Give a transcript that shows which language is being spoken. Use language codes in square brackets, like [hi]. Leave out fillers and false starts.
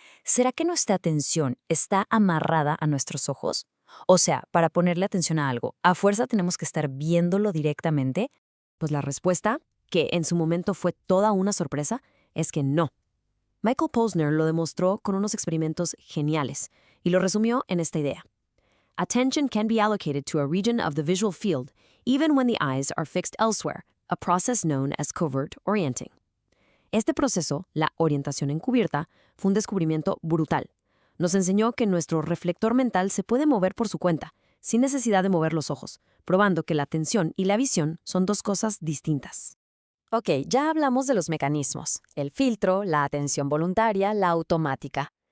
[es] ¿Será que nuestra atención está amarrada a nuestros ojos? O sea, para ponerle atención a algo, ¿a fuerza tenemos que estar viéndolo directamente? Pues la respuesta, que en su momento fue toda una sorpresa, es que no. Michael Posner lo demostró con unos experimentos geniales y lo resumió en esta idea. [en] Attention can be allocated to a region of the visual field, even when the eyes are fixed elsewhere, a process known as covert orienting. [es] Este proceso, la orientación encubierta, fue un descubrimiento brutal. Nos enseñó que nuestro reflector mental se puede mover por su cuenta, sin necesidad de mover los ojos, probando que la atención y la visión son dos cosas distintas. Ok, ya hablamos de los mecanismos, el filtro, la atención voluntaria, la automática.